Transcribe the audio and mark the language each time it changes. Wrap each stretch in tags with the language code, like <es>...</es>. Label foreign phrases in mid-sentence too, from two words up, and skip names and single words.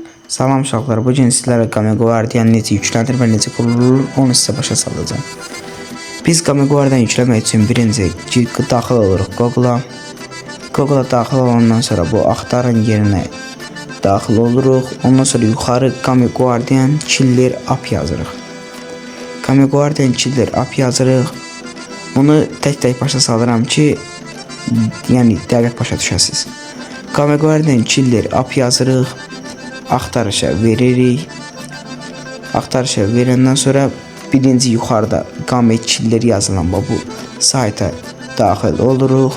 <az>Salam uşaqlar, bu gün sizlərə Game Guardian necə yüklənir və necə qurulur, onu sizə başa salacağım. Biz Game Guardian yükləmək üçün birinci daxil oluruq Google'a. Google'a daxil olandan sonra bu axtarın yerinə daxil oluruq. Ondan sonra yuxarı Game Guardian Killer App yazırıq. Game Guardian Killer App yazırıq. Bunu tək-tək başa salıram ki, yəni dəqiq başa düşəsiniz. Game Guardian Killer App yazırıq. Axtarışa veririk. Axtarışa verəndən sonra birinci yuxarıda Game Killer yazılan bu sayta daxil oluruq.</az>